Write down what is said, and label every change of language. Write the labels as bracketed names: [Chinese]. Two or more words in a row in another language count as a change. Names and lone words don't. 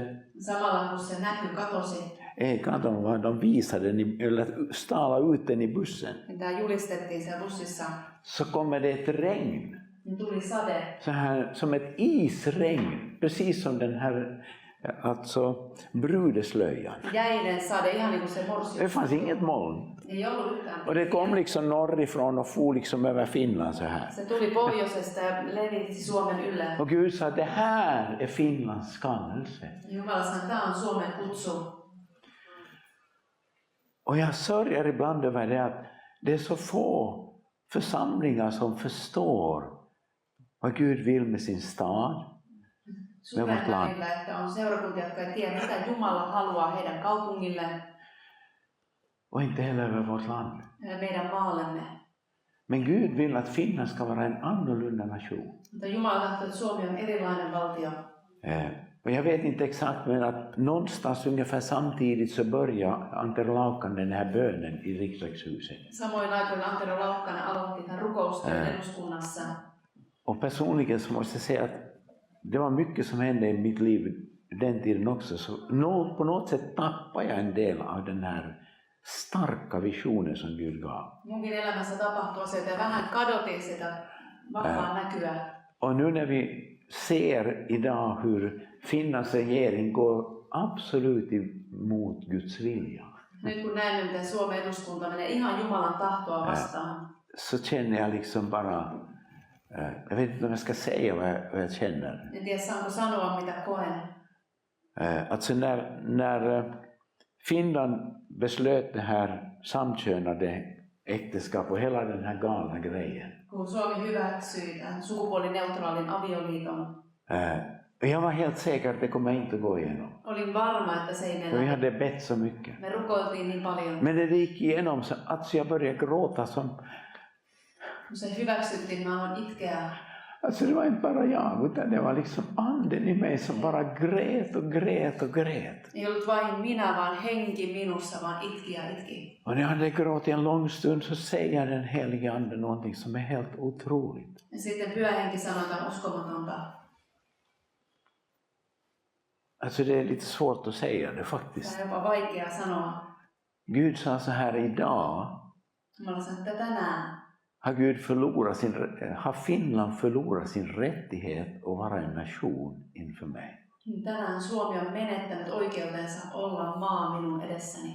[Finnish] Samalla kun se näky katosi. Ei katon, vaan [Swedish] de visade den, eller stala ut den i bussen. [Finnish] Mitä julistettiin siellä bussissa. [Swedish] Så kommer det ett regn. [Finnish] Tuli sade. [Swedish] Så här, som ett isregn. Precis som den här, alltså brudeslöjan. [Finnish] Jäinen sade, ihan niin kuin se morsius. [Swedish] Det fanns inget moln. [Finnish] Ei ollut yhtään. [Swedish] Och det kom liksom norrifrån och for liksom över Finland så här. [Finnish] Se tuli pohjoisesta ja levitti Suomen ylle. [Swedish] Och Gud sa, det här är Finlands kallelse. [Finnish] Jumala sanoi, tämä on Suomen kutsu. [Swedish] Och jag sörjer ibland över det att det är så få församlingar som förstår vad Gud vill med sin stad, med vårt land. [Finnish] Että on seurakuntia, jotka ei tiedä, mitä Jumala haluaa heidän kaupungille. [Swedish] Och inte heller över vårt land. [Finnish] Meidän maallemme. [Swedish] Men Gud vill att Finland ska vara en annorlunda nation. [Finnish] Mutta Jumala tahtoo, että Suomi on erilainen valtio. [Swedish] Och jag vet inte exakt, men att någonstans ungefär samtidigt så börjar Antero Laukkanen den här bönen i riksdagshuset. [Finnish] Samoin aikoina Antero Laukkanen aloitti tämän rukoustyön eduskunnassa. [Swedish] Och personligen så måste jag säga att det var mycket som hände i mitt liv den tiden också. Så på något sätt tappade jag en del av den här starka visionen som Gud gav. [Finnish] Munkin elämässä tapahtui asioita ja vähän kadotin sitä vahvaa näkyä. [Swedish] Och nu när vi ser idag hur Finlands regering går absolut emot Guds vilja. [Finnish] Nyt kun näemme, miten Suomen eduskunta menee ihan Jumalan tahtoa vastaan. [Swedish] Så känner jag liksom bara, jag vet inte om jag ska säga vad jag känner. [Finnish] En tiedä, saanko sanoa mitä koen. [Swedish] Alltså när Finland beslöt det här samkönade äktenskap och hela den här galna grejen. [Finnish] Kun Suomi hyväksyi tämän sukupuolineutraalin avioliiton. [Swedish] Jag var helt säker att det kommer inte att gå igenom. [Finnish] Olin varma, että se ei mene. [Swedish] Vi hade bett så mycket. [Finnish] Me rukoiltiin niin paljon. [Swedish] Men när det gick igenom så att jag började gråta som... [Finnish] Kun se hyväksyttiin, mä aloin itkeä. [Swedish] Alltså det var inte bara jag, utan det var liksom anden i mig som bara grät och grät och grät. [Finnish] Ei ollut vain minä, vaan henki minussa, vaan itki ja itki. [Swedish] Och när jag hade gråtit en lång stund så säger den helige ande någonting som är helt otroligt. [Finnish] Ja sitten pyhä henki sanoi jotain uskomatonta. [Swedish] Alltså det är lite svårt att säga det faktiskt. [Finnish] Tämä on jopa vaikea sanoa. [Swedish] Gud sa så här idag. [Finnish] Jumala sanoi, että tänään. [Swedish] Har Finland förlorat sin rättighet att vara en nation inför mig? [Finnish] Tänään Suomi on menettänyt oikeutensa olla maa minun edessäni.